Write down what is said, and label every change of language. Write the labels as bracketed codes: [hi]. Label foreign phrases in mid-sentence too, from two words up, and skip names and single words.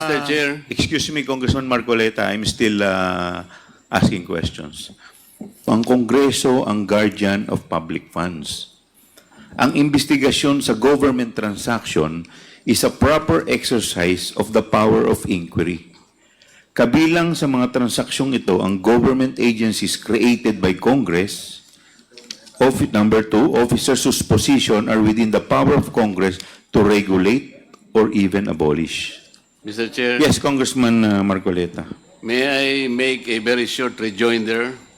[en] Mr. Chair. Excuse me, Congressman Marcoleta, I'm still asking questions. [tl] Ang Kongreso ang [en] guardian of public funds. [tl] Ang investigasyon sa [en] government transaction is a proper exercise of the power of inquiry. [tl] Kabilang sa mga transaksyong ito ang [en] government agencies created by Congress. Number 2, officers whose position are within the power of Congress to regulate or even abolish. Mr. Chair. Yes, Congressman Marcoleta. May I make a very short rejoinder?